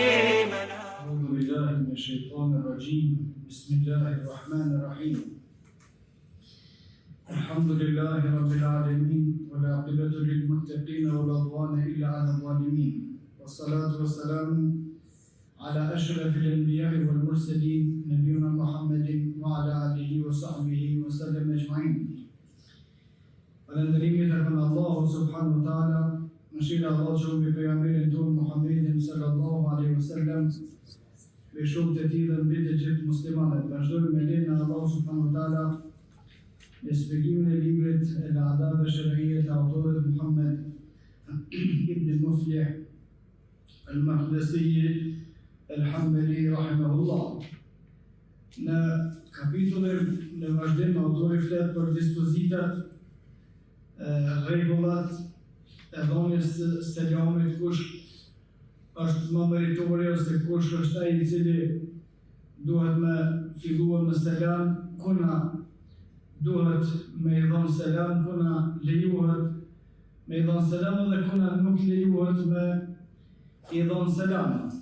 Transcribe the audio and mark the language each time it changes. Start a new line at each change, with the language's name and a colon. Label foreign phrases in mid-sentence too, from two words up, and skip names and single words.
Arabic: أعوذ بالله من الشيطان الرجيم بسم الله الرحمن الرحيم الحمد لله رب العالمين والعاقبة للمتقين ولا عدوان إلا على الظالمين والصلاة والسلام على أشرف الأنبياء والمرسلين نبينا محمد وعلى آله وصحبه وسلم أجمعين.
Albanian: Falëndërimi tek Allahu
Arabic: سبحانه وتعالى,
Albanian: mëshira e Allahut qoftë mbi pejgamberin ton Muhammedin
Arabic: صلى الله عليه وسلم,
Albanian: me shumë të tij dhe mbi të gjithë muslimanët. Vazhdojmë me lejen e Allahut
Arabic: سبحانه وتعالى
Albanian: me shpjegimin e librit El-Adab al-Shar'iyya të autorit Muhammad ibn Muflih al-Maqdisi al-Hanbali rahimahullah. Në kapitullin në vazhdim autori flet për dispozitat, rregullat e dhënies së selamit, kush është më meritori ose kush është ai i cili duhet me filluar me selam, kuna duhet me i dhënë selam, kuna lejohet me i dhënë selam dhe kuna nuk lejohet me i dhënë selam.